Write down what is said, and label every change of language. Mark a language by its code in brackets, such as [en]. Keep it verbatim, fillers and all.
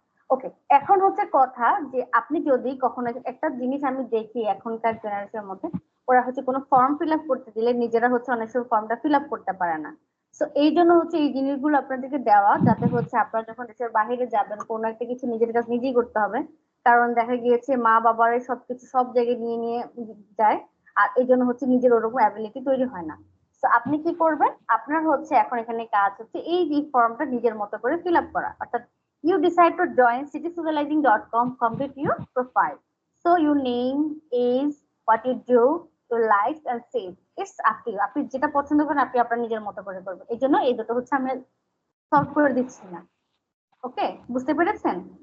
[bn] ওকে, এখন হচ্ছে কথা যে আপনি যদি কখনো একটা জিনিস আমি দেখি এখনকার জেনারেশনের মধ্যে ওরা হচ্ছে কোনো ফর্ম ফিল আপ করতে দিলে নিজেরা হচ্ছে অনেক সময় ফর্মটা ফিল আপ করতে পারে না, তো এই জন্য হচ্ছে এই জিনিসগুলো আপনাদেরকে দেওয়া, যাতে হচ্ছে আপনারা যখন দেশের বাইরে যাবেন কোনো একটা কিছু নিজের কাছে নিজেই করতে হবে, কারণ দেখা গিয়েছে মা বাবার এই সবকিছু সব জায়গায় নিয়ে নিয়ে যায়, আর এই জন্য হচ্ছে নিজের ওরকম অ্যাবিলিটি তৈরি হয় না। তো আপনি কি করবেন, আপনার হচ্ছে এখন এখানে কাজ হচ্ছে এই যে ফর্মটা নিজের মতো করে ফিল আপ করা, অর্থাৎ [en] you decide to join city civilizing dot com, complete your profile. So your name, age, what you do, your likes and saves. It's up to you. [bn] আপনি যেটা পছন্দ করেন আপনি আপনার নিজের মতো করে করবেন, এই জন্য এই দুটো হচ্ছে আমি সলভ করে দিচ্ছি না। ওকে, বুঝতে পেরেছেন?